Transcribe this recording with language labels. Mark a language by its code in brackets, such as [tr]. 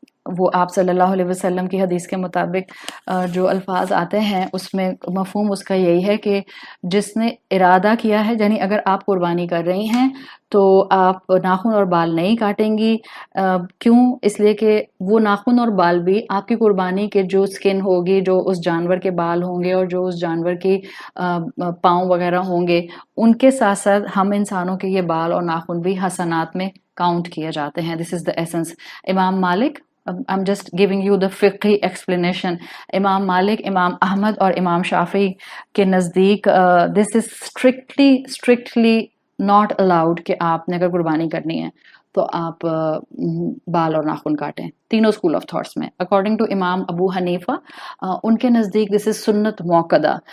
[hi] वो आप सल्लल्लाहु अलैहि वसल्लम की हदीस के मुताबिक जो अल्फाज आते हैं उसमें मफहूम उसका यही है कि जिसने इरादा किया है, यानी अगर आप कुर्बानी कर रही हैं तो आप नाखून और बाल नहीं काटेंगी. क्यों? इसलिए कि वो नाखून और बाल भी आपकी कुर्बानी के जो स्किन होगी, जो उस जानवर के बाल होंगे और जो उस जानवर की पाँव वगैरह होंगे, उनके साथ साथ हम इंसानों के ये बाल और नाखून भी हसनात में काउंट किए जाते हैं. [en] This is the essence. Imam Malik, I'm just giving you the fiqhi explanation. [hi] इमाम मालिक, इमाम अहमद और इमाम शाफी के नज़दीक [en] this is strictly not allowed [hi] कि आपने अगर कुर्बानी करनी है तो आप बाल और नाखून काटें. तीनों स्कूल ऑफ थॉट्स में. [en] according to [hi] इमाम अबू हनीफा, उनके नज़दीक [en] this is [hi] सुन्नत मौक़दा.